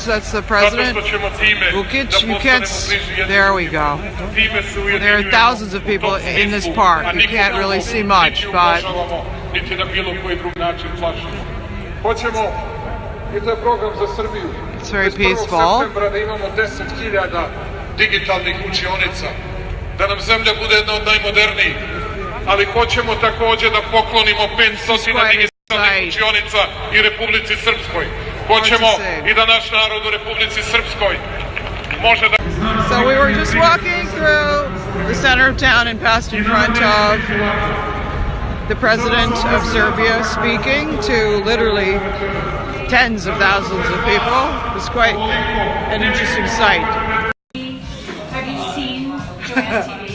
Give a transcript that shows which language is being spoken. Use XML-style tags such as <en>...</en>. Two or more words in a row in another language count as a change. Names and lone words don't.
<en>That's the president. Vukic, you can't. There we go. There are thousands of people in this park. You can't really see much, but it's very peaceful.</en> <sr>Ali hoćemo također da poklonimo 500 učionica i Republici Srpskoj. Hoćemo i da naš narod u Republici Srpskoj može da...</sr> <en>So we were just walking through the center of town and passed in front of the president of Serbia speaking to literally tens of thousands of people. It was quite an interesting sight. Have you seen Joanne TV?</en>